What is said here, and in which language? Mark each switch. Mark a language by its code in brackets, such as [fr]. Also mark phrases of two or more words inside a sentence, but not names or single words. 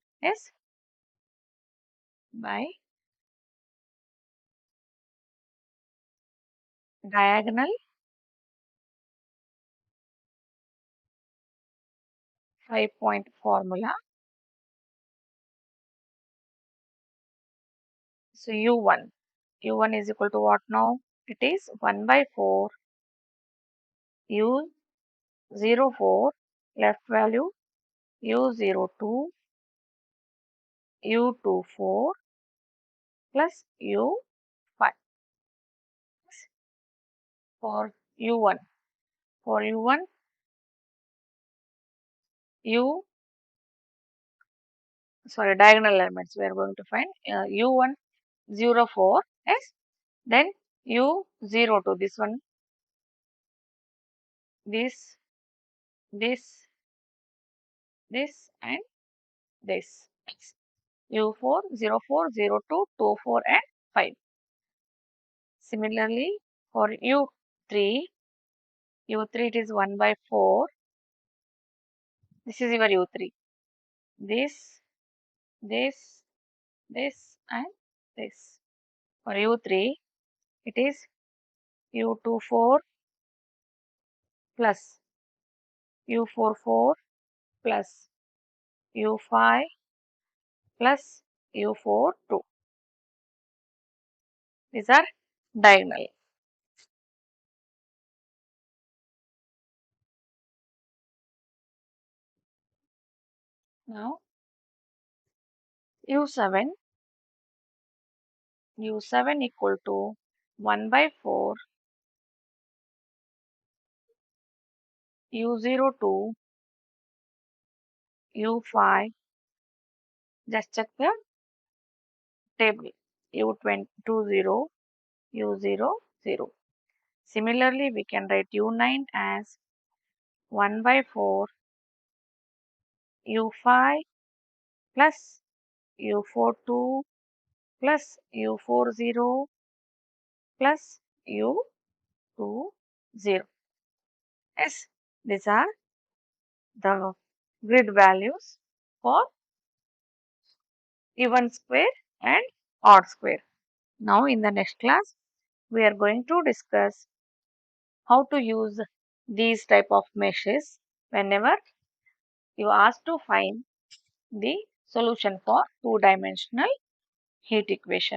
[en] Yes, by diagonal 5-point formula. So u1 is equal to what now? It is 1 by 4 u04 left value u02 u24 plus u5. For u1, for u1 u sorry diagonal elements we are going to find u1 04. Yes, then u02, this one, this and this. u4 04 02 24 and 5. Similarly, for u3 it is 1 by 4. This is your u3. This and this. For u3 it is u24 plus u44 plus u5 plus u42. These are diagonal. Now u7 equal to 1 by 4 u02 u5. Just check the table. u20 u00. Similarly, we can write u9 as 1 by 4 u5 plus u42 plus u40 plus u20. Yes, these are the grid values for even square and odd square. Now, in the next class, we are going to discuss how to use these type of meshes whenever you ask to find the solution for two-dimensional heat equation.